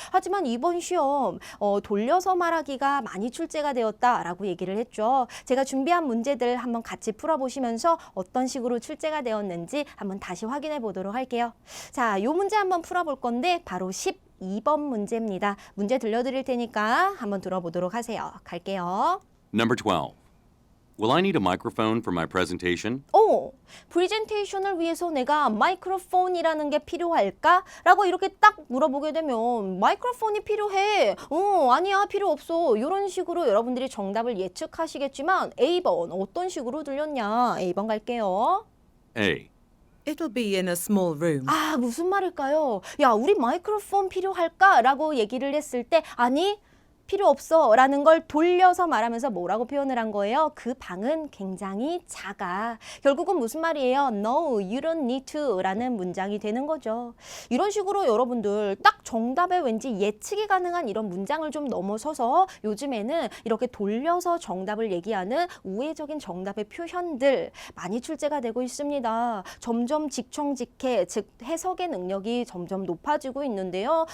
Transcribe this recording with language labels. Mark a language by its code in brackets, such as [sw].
[ko] 하지만 이번 시험 돌려서 말하기가 많이 출제가 되었다라고 얘기를 했죠. 제가 준비한 문제들 한번 같이 풀어보시면서 어떤 식으로 출제가 되었는지 한번 다시 확인해 보도록 할게요. 자, 이 문제 한번 풀어볼 건데 바로 12번 문제입니다. 문제 들려드릴 테니까 한번 들어보도록 하세요. 갈게요. [en] Number 12. Will I need a microphone for my presentation? [ko] 프레젠테이션을 위해서 내가 마이크로폰이라는 게 필요할까? 라고 이렇게 딱 물어보게 되면 마이크로폰이 필요해. 아니야, 필요 없어. 이런 식으로 여러분들이 정답을 예측하시겠지만 A번 어떤 식으로 들렸냐? A번 갈게요. [en] A. It'll be in a small room. [ko] 아, 무슨 말일까요? 야, 우리 마이크로폰 필요할까? 라고 얘기를 했을 때 아니, 필요 없어 라는 걸 돌려서 말하면서 뭐라고 표현을 한 거예요? 그 방은 굉장히 작아. 결국은 무슨 말이에요? [en] No, you don't need to [ko] 라는 문장이 되는 거죠. 이런 식으로 여러분들 딱 정답에 왠지 예측이 가능한 이런 문장을 좀 넘어서서 요즘에는 이렇게 돌려서 정답을 얘기하는 우회적인 정답의 표현들 많이 출제가 되고 있습니다. 점점 직청직해, 즉 해석의 능력이 점점 높아지고 있는데요.